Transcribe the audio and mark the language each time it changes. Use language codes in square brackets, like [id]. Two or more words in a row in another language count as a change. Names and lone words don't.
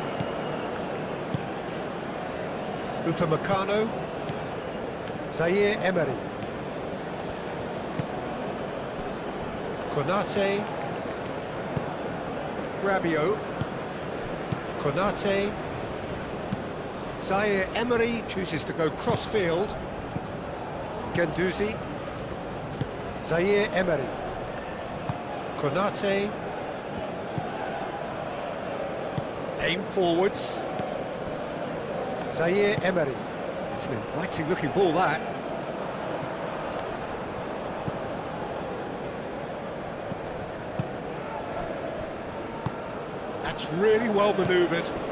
[en] Upamecano. Zaire Emery. Konate. Rabiot. Konate. Zaire Emery chooses to go cross-field. Guendouzi. Zaire Emery. Konate. Aim forwards. Zaire Emery. It's an inviting looking ball, that. That's really well manoeuvred.